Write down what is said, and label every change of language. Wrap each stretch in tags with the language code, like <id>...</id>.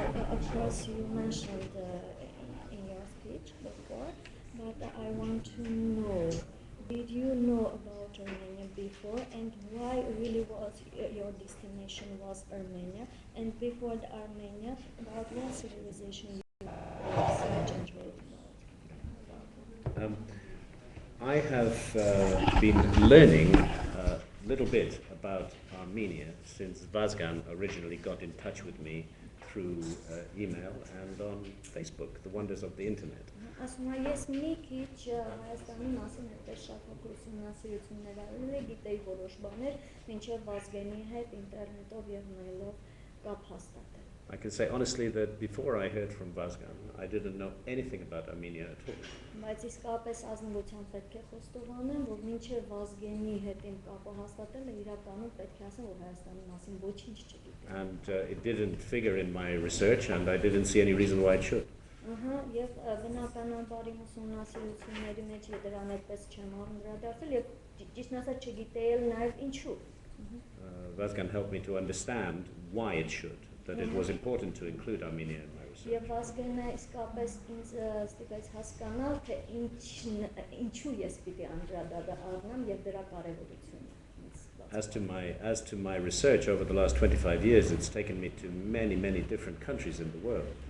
<en>Of course, you mentioned in your speech before, but I want to know, did you know about Armenia before, and why really was your destination was Armenia, and before the Armenia, about what civilization you research and read about? I have been learning a little bit about Armenia since Vazgan originally got in touch with me through email and on Facebook, the wonders of the internet.</en> <hy>Ասում եմ, ես մի քիչ Հայաստանի մասին այդպես շատ ուսումնասիրություններ արել գիտեի որոշ բաներ, մինչև Վազգենի հետ ինտերնետով եւ մեյլով կապ հաստատել։</hy> <en>I can say honestly that before I heard from Vazgan, I didn't know anything about Armenia at all.</en> <hy>Բայց իսկապես ազնվությամբ պետք է խոստովանեմ, որ մինչև Վազգենի հետ իմ կապը հաստատելը իրականում պետք է ասեմ, որ Հայաստանի մասին ոչինչ չգիտեմ։</hy> <en>And it didn't figure in my research, and I didn't see any reason why it should.</en> <hy>Եվ բնականաբար իմ ուսումնասիրությունների մեջ դրան այդպես չեմ անդրադարձել եւ ճիշտն ասած չգիտեի նաեւ ինչու։</hy> <en>Vazgan helped me to understand why it should, that it was important to include Armenia in my research.</en> <hy>Եվ Վազգենը իսկապես ինձ ստիպեց հասկանալ, թե ինչու ես պիտի անդրադառնամ եւ դրա կարեւորությունը։</hy> <en>As to my research over the last 25 years, it's taken me to many different countries in the world.</en>